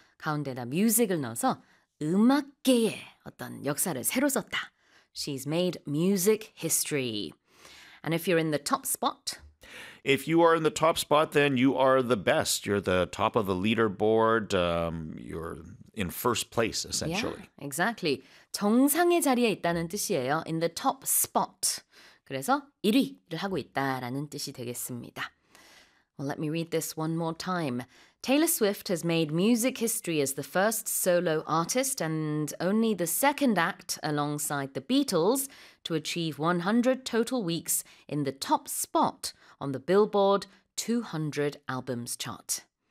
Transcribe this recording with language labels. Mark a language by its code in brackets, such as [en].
[ko] 가운데다 music을 넣어서 음악계에 어떤 역사를 새로 썼다. [en] She's made music history. And if you're in the top spot? If you are in the top spot, then you are the best. You're the top of the leaderboard. You're in first place, essentially. Yeah, exactly. [ko] 정상의 자리에 있다는 뜻이에요. [en] In the top spot. [ko] 그래서 1위를 하고 있다라는 뜻이 되겠습니다. [en] Well, let me read this one more time. Taylor Swift has made music history as the first solo artist and only the second act alongside the Beatles to achieve 100 total weeks in the top spot on the Billboard 200 albums chart.